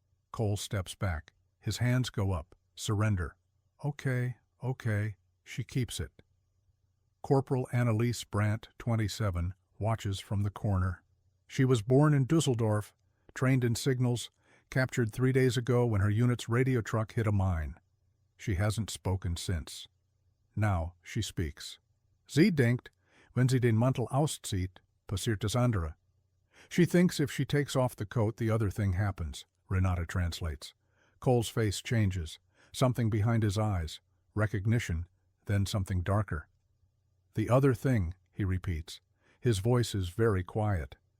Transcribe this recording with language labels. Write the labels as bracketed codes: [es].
[en] Cole steps back. His hands go up. Surrender. Okay. She keeps it. Corporal Annalise Brandt, 27, watches from the corner. She was born in Dusseldorf, trained in signals, captured 3 days ago when her unit's radio truck hit a mine. She hasn't spoken since. Now she speaks. [de] Sie denkt, wenn sie den Mantel auszieht, passiert das andere. [en] She thinks if she takes off the coat, the other thing happens, Renate translates. Cole's face changes. Something behind his eyes. Recognition, then something darker. The other thing, he repeats. His voice is very quiet.